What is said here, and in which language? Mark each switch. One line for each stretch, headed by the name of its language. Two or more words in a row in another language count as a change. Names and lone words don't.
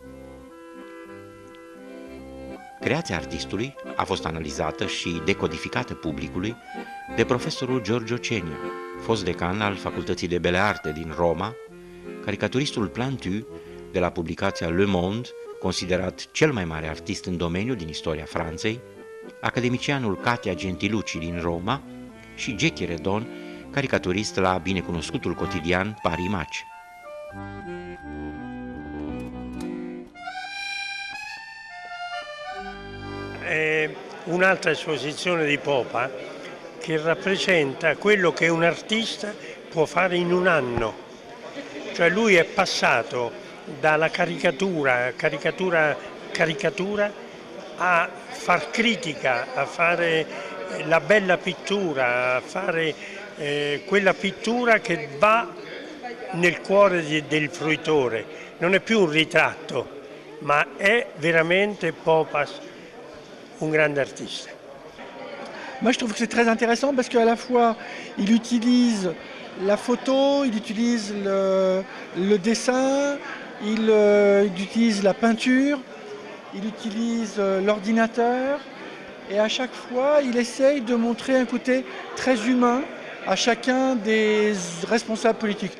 Romanian: Creația artistului a fost analizată și decodificată publicului de profesorul Giorgio Cenia, fost decan al Facultății de Bele Arte din Roma, caricaturistul Plantu de la publicația Le Monde, considerat cel mai mare artist în domeniu din istoria Franței, academicianul Katia Gentilucci din Roma și Jackie Redon, caricaturist la binecunoscutul cotidian Paris Match.
Italian: È un'altra esposizione di Popa che rappresenta quello che un artista può fare in un anno. Cioè lui è passato dalla caricatura a far critica, a fare la bella pittura, a fare quella pittura che va nel cuore del fruitore. Non è più un ritratto, ma è veramente Popas un grande artiste.
French: Moi je trouve que c'est très intéressant parce qu'à la fois il utilise la photo, il utilise le dessin, il utilise la peinture, il utilise l'ordinateur et à chaque fois il essaye de montrer un côté très humain à chacun des responsables politiques.